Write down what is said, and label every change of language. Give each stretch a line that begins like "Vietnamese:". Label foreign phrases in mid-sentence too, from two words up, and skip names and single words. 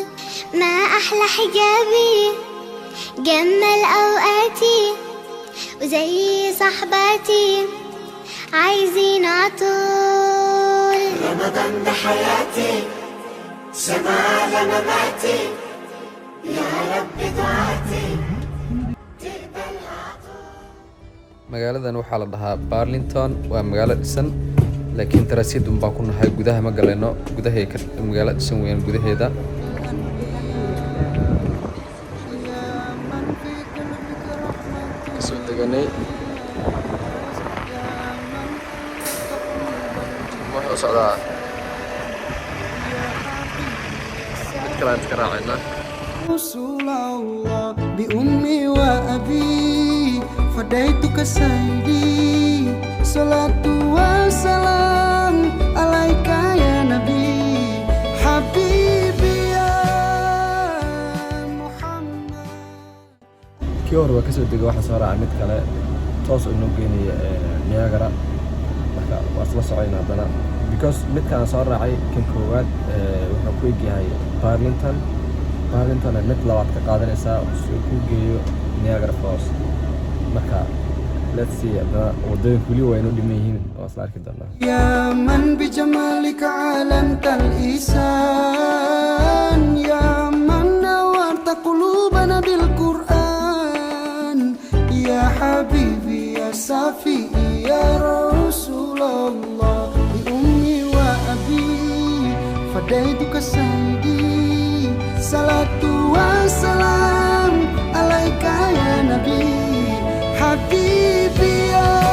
Arabic: ما أحلى حجابي جمل أوقاتي زي صحباتي عايزين عطول. رمضان ده حياتي شمعة لمماتي يا رب دعاتي تقبلها.
Somali: magaaladan waxaa la dhahaa Burlington waa magaalo dhisan laakiin taraasiid un baa ku nahay gudaha ma galayno gudaha ka magaalo dhisan weeyaan gudaheeda kasoo deganay wuxuu socdaa mid kale aan ka raacayna
Arabic: رسول الله بأمي وأبي فديتك سيدي صلاة وسلام عليك يا نبي حبيبي يا محمد.
Somali: kii hore waa kasoo degay waxa soo raacay mid kale toos oo inoo geenaya Niagara marka waa isla socoynaa haddana because midkaan soo raacay kan koowaad wuxuu ku egyahay Burlington mid labaad ka qaadanaysaa si uu ku geeyo Niagara Falls marka
English: let's see
Somali: haddana wadooyinka weli waa inoo dhiman yihiin waa isla arki doonaa.
Arabic: يا من بجمالك علمت الإحسان يا من نورت قلوبنا بالقرآن يا حبيبي يا صافي يا رسول الله بأمي وأبي فديتك سيدي صلاة وسلام عليك يا نبي حبيبي يا